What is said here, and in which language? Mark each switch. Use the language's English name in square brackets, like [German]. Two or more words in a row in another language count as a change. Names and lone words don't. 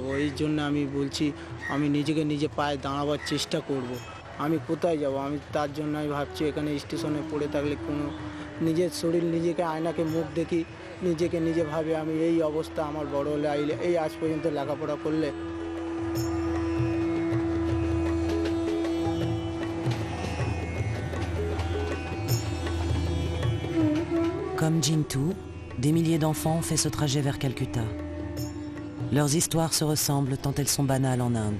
[Bangla] এই জন্য আমি বলছি আমি নিজেকে নিজে পায়ে দাঁড়াবার চেষ্টা করব। আমি কোথায় যাব? আমি তার জন্য আমি ভাবছি এখানে স্টেশনে পড়ে থাকলে কোনো নিজের শরীর নিজেকে আয়নাকে মুখ দেখি, নিজেকে নিজে ভাবে আমি এই অবস্থা আমার বড় হলে আইলে এই আজ পর্যন্ত লেখাপড়া করলে। [French] Comme Jintu, des milliers d'enfants ont fait ce trajet vers Calcutta. Leurs histoires se ressemblent tant elles sont banales en Inde.